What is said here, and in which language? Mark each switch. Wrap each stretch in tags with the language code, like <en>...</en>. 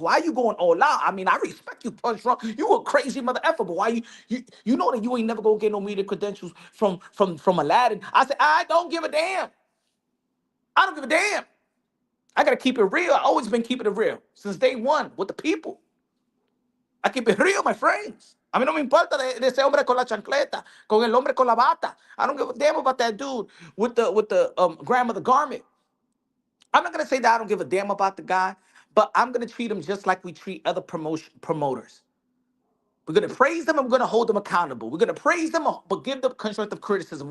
<en>Why are you going all out? I mean, I respect you, Punch Run. You a crazy mother effer, but why you know that you ain't never going to get no media credentials from Aladdin. I said, I don't give a damn. I don't give a damn. I got to keep it real. I always been keeping it real since day one with the people. I keep it real, my friends.</en> <es>A mí no me importa de ese hombre con la chancleta, con el hombre con la bata.</es> <en>I don't give a damn about that dude with the grandmother garment. I'm not gonna say that I don't give a damn about the guy, but I'm gonna treat him just like we treat other promoters. We're gonna praise them and we're gonna hold them accountable. We're gonna praise them, but give them constructive criticism.</en>